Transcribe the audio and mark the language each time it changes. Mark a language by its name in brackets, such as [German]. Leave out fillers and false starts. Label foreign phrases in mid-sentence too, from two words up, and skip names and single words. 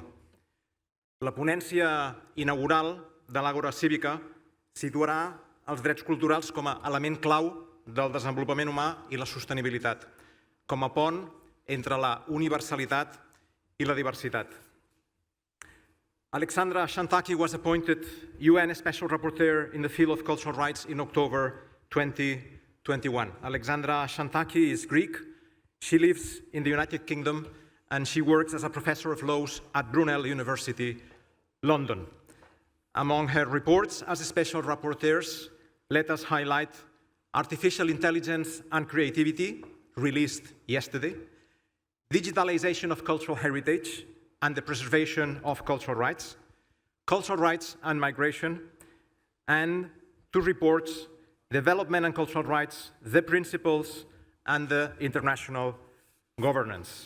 [Catalan] La ponència inaugural de l'Àgora Cívica situarà els drets culturals com a element clau del desenvolupament humà i la sostenibilitat, com a pont entre la universalitat i la diversitat. [English] Alexandra Xanthaki was appointed UN Special Rapporteur in the field of cultural rights in October 2021. Alexandra Xanthaki is Greek. She lives in the United Kingdom and she works as a professor of laws at Brunel University, London. Among her reports as a special rapporteurs, let us highlight Artificial Intelligence and Creativity, released yesterday, Digitalization of Cultural Heritage and the Preservation of Cultural Rights and Migration, and two reports, Development and Cultural Rights, the Principles and the International Governance.